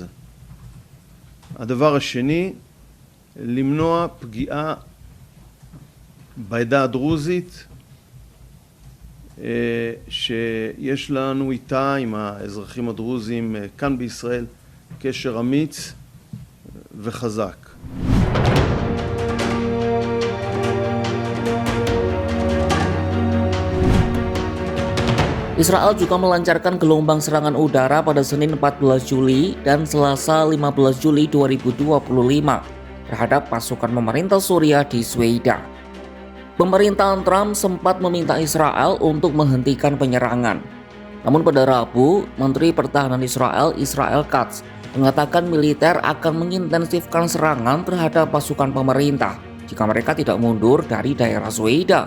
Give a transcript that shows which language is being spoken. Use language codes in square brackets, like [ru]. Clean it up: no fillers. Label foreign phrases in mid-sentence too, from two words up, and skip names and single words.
[he] הדבר השני, למנוע פגיעה בעדה הדרוזית, שיש לנו איתה, עם האזרחים הדרוזים כאן בישראל, קשר אמיץ וחזק. [id] Israel juga melancarkan gelombang serangan udara pada Senin 14 Juli dan Selasa 15 Juli 2025 terhadap pasukan pemerintah Suriah di Sweida. Pemerintahan Trump sempat meminta Israel untuk menghentikan penyerangan. Namun pada Rabu, Menteri Pertahanan Israel, Israel Katz, mengatakan militer akan mengintensifkan serangan terhadap pasukan pemerintah jika mereka tidak mundur dari daerah Sweida.